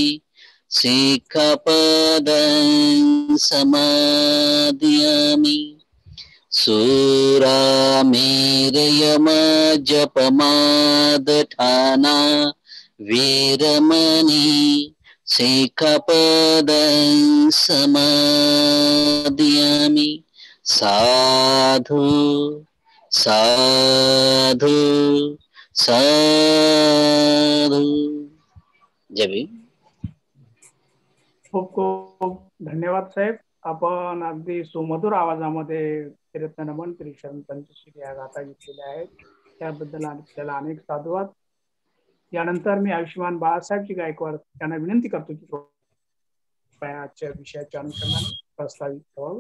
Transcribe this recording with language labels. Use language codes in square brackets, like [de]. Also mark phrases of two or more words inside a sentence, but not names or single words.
[pi] सिक्खपदं समाधियामि सुरामेरयमजपमादठाना वीरमणि सिक्खपदं समाधियामि साधु साधु साधु. [mr] जय भीम. खूप खूप धन्यवाद साहेब. आपण अगदी सुमधुर आवाजामध्ये कीर्तन नमन त्रिशरण पंचशील या गाथा घेतलेल्या आहेत, त्याबद्दल आपल्याला अनेक साधुवाद. यानंतर मी आयुष्यमान बाळासाहेबजी गायकवाड यांना विनंती करतो की आजच्या विषयाच्या अनुषंगाने प्रस्तावित करावं.